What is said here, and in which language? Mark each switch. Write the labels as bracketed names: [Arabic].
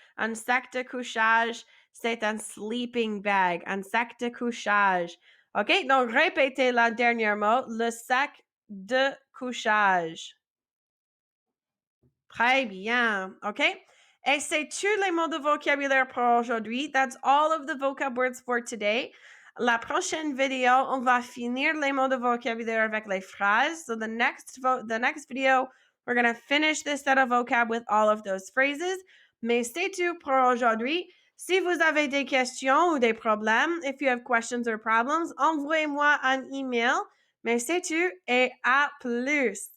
[French] Un sac de couchage, c'est un sleeping bag. Un sac de couchage. OK? Donc, répétez la dernière mot, le sac de couchage. Très bien. OK? Et c'est tous les mots de vocabulaire pour aujourd'hui. [English] That's all of the vocab words for today. [French] La prochaine vidéo, on va finir les mots de vocabulaire avec les phrases. [English] So the next video, we're going to finish this set of vocab with all of those phrases. [French] Mais c'est tout pour aujourd'hui. Si vous avez des questions ou des problèmes, [English] if you have questions or problems, [French] envoyez-moi un email. Mais c'est tout et à plus.